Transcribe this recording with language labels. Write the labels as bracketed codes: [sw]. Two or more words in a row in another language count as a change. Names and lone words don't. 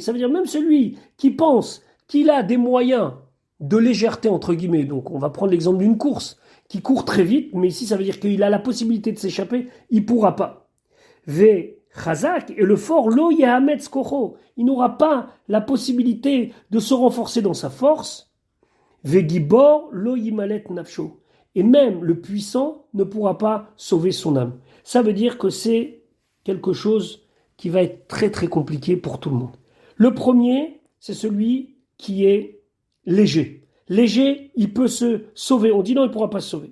[fr] Ça veut dire même celui qui pense qu'il a des moyens de légèreté, entre guillemets. Donc, on va prendre l'exemple d'une course qui court très vite, mais ici, ça veut dire qu'il a la possibilité de s'échapper. Il ne pourra pas. Chazak, et le fort, [he] לא יאמץ כחו, [fr] il n'aura pas la possibilité de se renforcer dans sa force. [he] וגבור לא ימלט נפשו. [fr] Et même le puissant ne pourra pas sauver son âme. Ça veut dire que c'est quelque chose qui va être très très compliqué pour tout le monde. Le premier, c'est celui qui est léger. Léger, il peut se sauver. On dit non, il ne pourra pas se sauver.